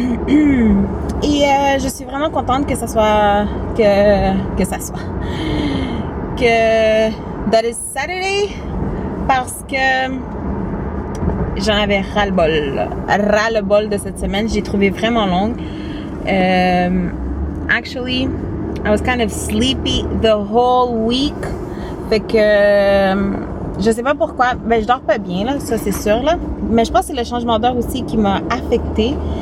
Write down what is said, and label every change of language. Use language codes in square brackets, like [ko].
[fr] Et je suis vraiment contente que ça soit... Que [en] that is Saturday. [fr] Parce que... j'en avais ras-le-bol de cette semaine. J'ai trouvé vraiment longue. [en] Actually, I was kind of sleepy the whole week. [fr] Fait que je sais pas pourquoi. Ben, je dors pas bien, là, ça c'est sûr, là. Mais je pense que c'est le changement d'heure aussi qui m'a affectée.